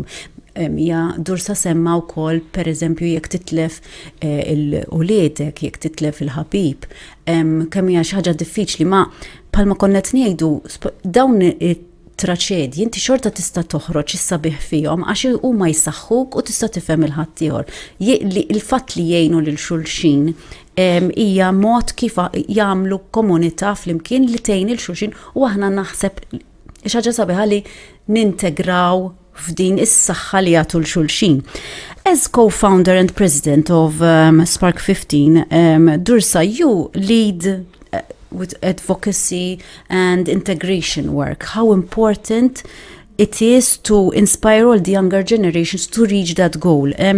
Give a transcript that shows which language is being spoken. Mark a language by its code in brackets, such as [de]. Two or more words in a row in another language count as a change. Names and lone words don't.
[mt] Dursa semma wkoll pereżempju jekk titlef il-uliedek, jekk titlef il-ħabib, kemm hija xi ħaġa diffiċli, ma bħalma konna qed ngħidu dawn it-traċedji inti xorta tista' toħroġ is-sabiħ fihom għax huma jsaħħuk u tista' tifhem il-ħaddieħor. Il-fatt li jgħinu lil xulxin hija mod kif jagħmlu komunità flimkien li tgħin il xulxin, u aħna naħseb xi ħaġa sabiħa li nintegraw f'din is-saħħa li jagħtu l-xulxin. [en] As co-founder and president of Spark 15, Dursa, you lead with advocacy and integration work. How important it is to inspire all the younger generations to reach that goal.